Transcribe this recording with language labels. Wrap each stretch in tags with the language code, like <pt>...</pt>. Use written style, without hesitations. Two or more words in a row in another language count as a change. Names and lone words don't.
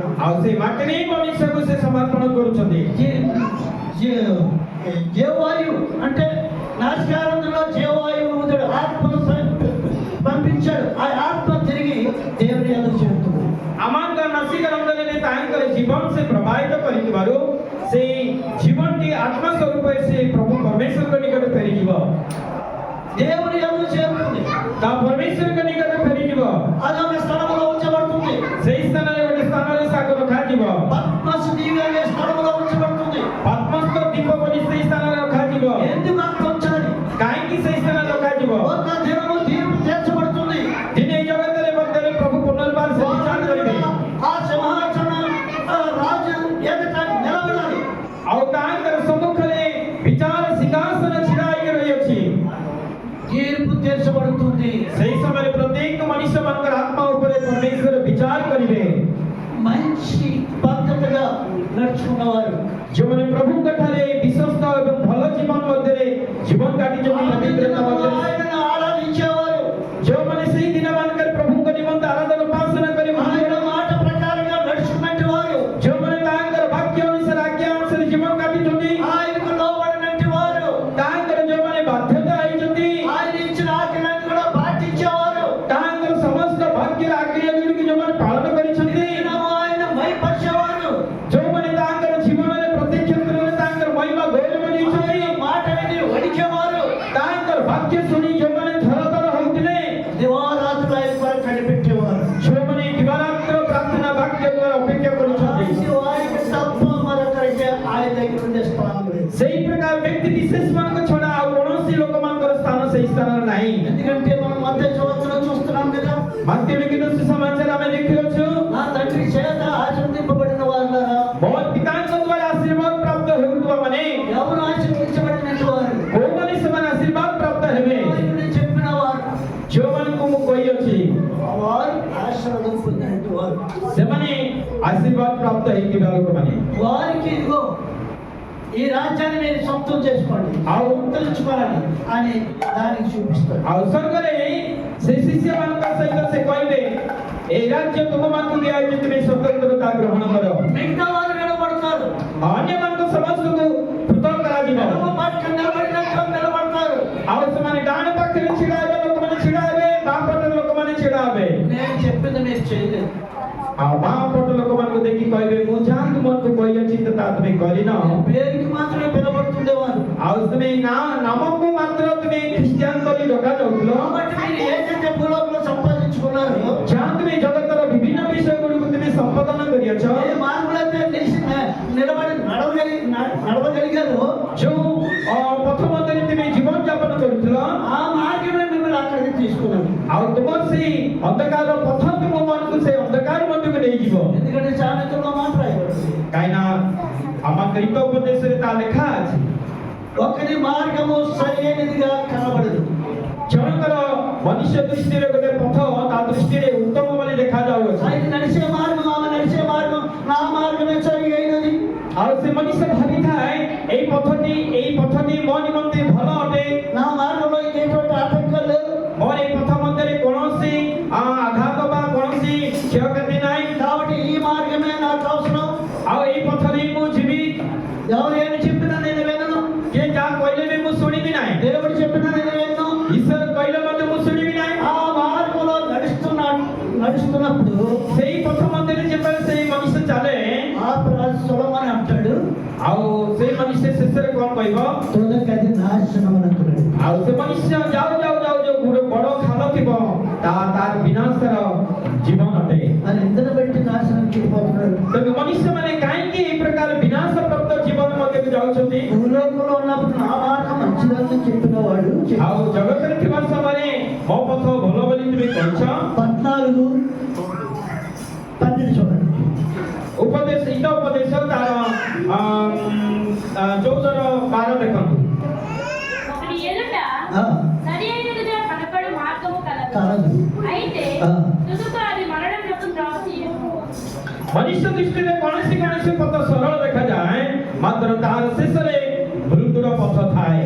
<or>ଆଉ ସେ ମାଟିରେ ହିଁ ମନୁଷ୍ୟକୁ ସେ ସମର୍ପଣ କରୁଛନ୍ତି</or> <te>జీవవాయువు అంటే నాసికారంలో జీవవాయువు ఊదాడు, ఆత్మను పంపించాడు. ఆ ఆత్మ తిరిగి దేవుని ఎదురు చేరుతుంది.</te> <or>ଆମଙ୍କ ନାସିକ ରନ୍ଧନରେ ତାଙ୍କର ଜୀବନ ସେ ପ୍ରବାହିତ କରିଥିବାରୁ ସେଇ ଜୀବନଟି ଆତ୍ମା ସ୍ୱରୂପରେ ସେ ପ୍ରଭୁ ପରମେଶ୍ୱରଙ୍କ ନିକଟ ଫେରିଯିବ</or> <te>దేవుని ఎదురు చేరుతుంది.</te> <or>ତା ପରମେଶ୍ୱରଙ୍କ ନିକଟ ଫେରିଯିବ</or> <te>అదొక స్థలంలో ఉంచబడుతుంది.</te> <or>ସେଇ ସ୍ଥାନରେ ଗୋଟେ ସ୍ଥାନରେ ତାକୁ ରଖାଯିବ</or> <te>పద్మస్ దీవి అనే స్థలంలో ఉంచబడుతుంది.</te> <or>ପଦ୍ମସ୍ତ ଦୀପ ବୋଲି ସେଇ ସ୍ଥାନରେ ରଖାଯିବ।</or> <te>ఎందుకు అక్కడ ఉంచాలి?</te> <or>କାହିଁକି ସେଇ ସ୍ଥାନରେ ରଖାଯିବ?</or> <te>ఒక దినము తీర్పు తీర్చబడుతుంది.</te> <or>ଦିନେ ଏଇ ଜଗତରେ ମଧ୍ୟରେ ପ୍ରଭୁ ପୁନର୍ବାର ସେ ବିଚାର କରିବେ।</or> <te>ఆ సింహాసన రాజు ఎదుట నిలబడాలి.</te> <or>ଆଉ ତାଙ୍କର ସମ୍ମୁଖରେ ବିଚାର ସିଂହାସନ ଛିଡ଼ା ହେଇକି ରହିଅଛି।</or> <te>తీర్పు తీర్చబడుతుంది.</te> <or>ସେଇ ସମୟରେ ପ୍ରତ୍ୟେକ ମଣିଷମାନଙ୍କର ଆତ୍ମା ଉପରେ ପରମେଶ୍ୱର ବିଚାର କରିବେ।</or> <te>మంచి పద్ధతిగా నడుచుకున్నవారు,</te> <or>ଯେଉଁମାନେ ପ୍ରଭୁଙ୍କ ଠାରେ ବିଶ୍ୱସ୍ତ ଏବଂ ଭଲ ଜୀବନ ମଧ୍ୟରେ ଜୀବନ କାଟିଛନ୍ତି, ପବିତ୍ରତା ମଧ୍ୟରେ</or> <te>ఆయనను ఆరాధించేవారు,</te> <or>ଯେଉଁମାନେ ସେଇ ଦିନମାନଙ୍କରେ ପ୍ରଭୁଙ୍କ ନିମନ୍ତେ ଆରାଧନା ଉପାସନା କରି</or> <te>ఆయన మాట ప్రకారంగా నడుచుకున్నట్టు వారు,</te> <or>ଯେଉଁମାନେ ତାଙ୍କର ବାକ୍ୟ ଅନୁସାରେ ଆଜ୍ଞା ଅନୁସାରେ ଜୀବନ କାଟିଛନ୍ତି,</or> <te>ఆయనకు లోబడినట్టు వారు,</te> <or>ତାଙ୍କର ଯେଉଁମାନେ ବାଧ୍ୟତା ହେଇଛନ୍ତି,</or> <te>ఆయన ఇచ్చిన ఆజ్ఞలను కూడా పాటించేవారు,</te> <or>ତାଙ୍କର ସମସ୍ତ ବାକ୍ୟର ଆଜ୍ଞା ଗୁଡ଼ିକୁ ଯେଉଁମାନେ ପାଳନ କରିଛନ୍ତି,</or> <te>దినము ఆయన భయపరిచేవారు,</te> <or>ଯେଉଁମାନେ ତାଙ୍କର ଜୀବନରେ ପ୍ରତ୍ୟେକ କ୍ଷେତ୍ରରେ ତାଙ୍କର ମହିମା ଗୌରବ ଦେଇଛନ୍ତି,</or> <te>ఆయన మాట విని వణికేవారు,</te> <or>ତାଙ୍କର ବାକ୍ୟ ଶୁଣି ଯେଉଁମାନେ ଥରଥର ହଉଥିଲେ,</or> <te>దివారాత్రులు ఆయన కొరకు కనిపెట్టేవారు.</te> <or>ଯେଉଁମାନେ ଦିବାରାତ୍ର ପ୍ରାର୍ଥନା ବାକ୍ୟ ଦ୍ୱାରା ଅପେକ୍ଷା କରୁଛନ୍ତି,</or> <te>అలాంటి వారికి తప్ప మరొకరికి ఆయన దగ్గర ఉండే స్థానం లేదు.</te> <or>ସେଇ ପ୍ରକାର ବ୍ୟକ୍ତି ବିଶେଷ ମାନଙ୍କ ଛଡା ଆଉ କୌଣସି ଲୋକମାନଙ୍କର ସ୍ଥାନ ସେଇ ସ୍ଥାନରେ ନାହିଁ।</or> <te>ఎందుకంటే మనం మత్తయి సువార్తలో చూస్తున్నాం కదా,</te> <or>ମାତ୍ୟ ଲିଖିତ ସୁସମାଚାର ଆମେ ଦେଖିଅଛୁ,</or> <te>నా తండ్రి చేత ఆశీర్వదింపబడిన వారులారా,</te> <or>ମୋ ପିତାଙ୍କ ଦ୍ୱାରା ଆଶୀର୍ବାଦ ପ୍ରାପ୍ତ ହେଉଥିବା ମାନେ</or> <te>ఎవరు ఆశీర్వదించబడినట్టు వారు?</te> <or>କୋଉମାନେ ସେମାନେ ଆଶୀର୍ବାଦ ପ୍ରାପ୍ତ ହେବେ?</or> <te>వారికి చెప్పిన వారు,</te> <or>ଯେଉଁମାନଙ୍କୁ ମୁଁ କହିଅଛି</or> <te>వారు ఆశీర్వాదం పొందినట్టు వారు.</te> <or>ସେମାନେ ଆଶୀର୍ବାଦ ପ୍ରାପ୍ତ ହେଇଥିବା ଲୋକମାନେ।</or> <te>వారికి ఇదిగో ఈ రాజ్యాన్ని మీరు సొంతం చేసుకోండి, తెలుసుకోవాలని అని దానికి చూపిస్తారు.</te> <or>ଆଉ ସ୍ୱର୍ଗରେ ସେ ଶିଷ୍ୟମାନଙ୍କ ସହିତ ସେ କହିବେ, ଏଇ ରାଜ୍ୟ ତୁମମାନଙ୍କୁ ଦିଆଯାଇଛି, ତୁମେ ସ୍ୱତନ୍ତ୍ରତା ଗ୍ରହଣ କର।</or> <te>మిగతా వారు విడబడతారు,</te> <or>ଅନ୍ୟମାନଙ୍କୁ ସମସ୍ତଙ୍କୁ ପୃଥକ କରାଯିବ।</or> <te>ఎడమ పక్క నిలబడినట్టు నిలబడతారు.</te> <or>ଆଉ ସେମାନେ ଡାହାଣ ପାଖରେ ଛିଡ଼ା ହେବେ ଲୋକମାନେ ଛିଡ଼ା ହେବେ, ବାମ ପଟରେ ଲୋକମାନେ ଛିଡ଼ା ହେବେ।</or> <te>నేను చెప్పింది మీరు చేయలేదు.</te> <or>ଆଉ ବାମ ପଟ ଲୋକମାନଙ୍କୁ ଦେଖି କହିବେ, ମୁଁ ଯାହା ତୁମକୁ କହିଅଛି ତ ତାହା ତୁମେ କରିନ।</or> <te>పేరుకి మాత్రమే పిలబడుతుండేవారు.</te> <or>ଆଉ ତୁମେ ନାମକୁ ମାତ୍ର ତୁମେ ଖ୍ରୀଷ୍ଟିଆନ ବୋଲି ଡକାଯାଉଥିଲ।</or> <te>కాబట్టి మీరు ఏదైతే భూలోకంలో సంపాదించుకున్నారో,</te> <or>ଯାହା ତୁମେ ଜଗତର ବିଭିନ୍ନ ବିଷୟ ଗୁଡ଼ିକୁ ତୁମେ ସମ୍ପାଦନ କରିଅଛ,</or> <te>ఏ మార్గంలో అయితే నిలబడి నడవగలిగారో,</te> <or>ଯୋଉ ପଥ ମଧ୍ୟରେ ତୁମେ ଜୀବନ ଯାପନ କରୁଥିଲ,</or> <te>ఆ మార్గమే మిమ్మల్ని అక్కడికి తీసుకున్నాను.</te> <or>ଆଉ ତୁମର ସେଇ ଅନ୍ଧକାର ପଥ ତୁମମାନଙ୍କୁ ସେ ଅନ୍ଧକାର ମଧ୍ୟକୁ ନେଇଯିବ।</or> <te>ఎందుకంటే సామెతలో మాట రాయబడింది,</te> <or>କାହିଁକିନା ଆମ ଗୀତ ଉପଦେଶରେ ତା ଲେଖା ଅଛି,</or> <te>ఒకరి మార్గము సరైనదిగా కనబడదు.</te> <or>ଜଣଙ୍କର ମନୁଷ୍ୟ ଦୃଷ୍ଟିରେ ଗୋଟେ ପଥ ତା ଦୃଷ୍ଟିରେ ଉତ୍ତମ ବୋଲି ଦେଖାଯାଉଅଛି।</or> <te>ఆయన నడిచే మార్గం, ఆమె నడిచే మార్గం, నా మార్గమే సరి అయినది.</te> <or>ଆଉ ସେ ମଣିଷ ଭାବିଥାଏ ଏଇ ପଥଟି ମୋ ନିମନ୍ତେ ଭଲ ଅଟେ,</or> <te>నా మార్గంలో ఎటువంటి ఆటంకం లేదు,</te> <or>ମୋର ଏଇ ପଥ ମଧ୍ୟରେ କୌଣସି ଆଘାତ ବା କୌଣସି କ୍ଷୟକ୍ଷତି ନାହିଁ,</or> <te>కాబట్టి ఈ మార్గమే నాకు అవసరం.</te> <or>ଆଉ ଏଇ ପଥରେ ମୁଁ ଯିବି।</or> <te>ఎవరు ఏమి చెప్పినా నేను వినను,</te> <or>କିଏ ଯାହା କହିଲେ ବି ମୁଁ ଶୁଣିବି ନାହିଁ,</or> <te>దేవుడు చెప్పినా నేను వినను.</te> <or>ଈଶ୍ୱର କହିଲେ ମଧ୍ୟ ମୁଁ ଶୁଣିବି ନାହିଁ।</or> <te>ఆ మార్గంలో నడుస్తున్నప్పుడు</te> <or>ସେଇ ପଥ ମଧ୍ୟରେ ଯେତେବେଳେ ସେଇ ମଣିଷ ଚାଲେ,</or> <te>ఆ సొలొమోను అంటాడు,</te> <or>ଆଉ ସେଇ ମଣିଷ ଶେଷରେ କଣ କହିବ?</or> <te>తొలకది నాశనం అనుకున్నాడు.</te> <or>ଆଉ ସେ ମଣିଷ ଯାଉ ଗୋଟେ ବଡ ଖାଲ ଥିବ, ତାର ବିନାଶର ଜୀବନ ଅଟେ।</or> <te>మరి ఇందులో పెట్టి నాశనం చెడిపోతున్నాడు.</te> <or>ତେଣୁ ମଣିଷମାନେ କାହିଁକି ଏଇ ପ୍ରକାର ବିନାଶ ପ୍ରାପ୍ତ ଜୀବନ ମଧ୍ୟକୁ ଯାଉଛନ୍ତି?</or> <te>భూలోకంలో ఉన్నప్పుడు నా మాట మంచిదని చెప్పిన వాడు</te> <or>ଆଉ ଜଗତରେ ଥିବା ସମୟରେ ମୋ ପଥ ଭଲ ବୋଲି ତୁମେ କହିଛ।</or> <te>14:12 చూడండి.</te> <or>ଉପଦେଶ ତାର 14:12 ଦେଖନ୍ତୁ।</or> <te>ఒకరి ఎదుట ఆ, సరి అయినదిగా కనపడు మార్గము కలదు, కాదు. అయితే ఆ. తుదకు అది మరణమునకు త్రోవ తీయును.</te> <or>ମନୁଷ୍ୟ ଦୃଷ୍ଟିରେ କୌଣସି ପଥ ସରଳ ଦେଖାଯାଏ, ମାତ୍ର ତାହାର ଶେଷରେ ମୃତ୍ୟୁର ପଥ ଥାଏ।</or>